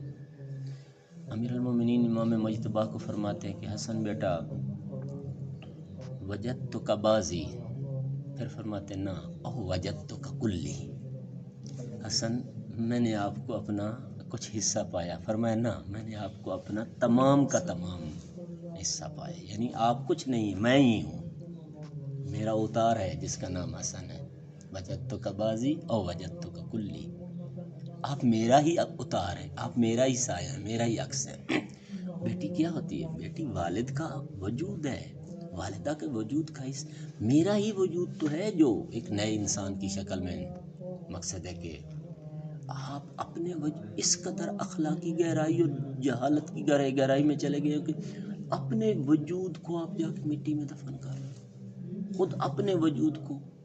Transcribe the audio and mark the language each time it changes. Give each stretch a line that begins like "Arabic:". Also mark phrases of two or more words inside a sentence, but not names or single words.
Urdu: امیر المومنین امام مجتبیٰ کو فرماتے ہیں کہ حسن بیٹا
Arabic: وجدتک بازی،
Urdu: پھر فرماتے ہیں نا
Arabic: او وجدتک کلی.
Urdu: حسن میں نے آپ کو اپنا کچھ حصہ پایا. فرمایا نا میں نے آپ کو اپنا تمام کا تمام حصہ پایا. یعنی آپ کچھ نہیں، میں ہی ہوں. میرا اتار ہے جس کا نام حسن ہے.
Arabic: وجدتک بازی او وجدتک کلی.
Urdu: آپ میرا ہی اتار ہے، آپ میرا ہی سایہ ہے، میرا ہی عکس ہے. بیٹی کیا ہوتی ہے؟ بیٹی والد کا وجود ہے، والدہ کے وجود کا حصہ. میرا ہی وجود تو ہے جو ایک نئے انسان کی شکل میں. مقصد ہے کہ آپ اپنے اس قدر اخلاقی گہرائی اور جہالت کی گہرائی میں چلے گئے کہ اپنے وجود کو آپ جا کے مٹی میں دفن کر رہے ہیں، خود اپنے وجود کو.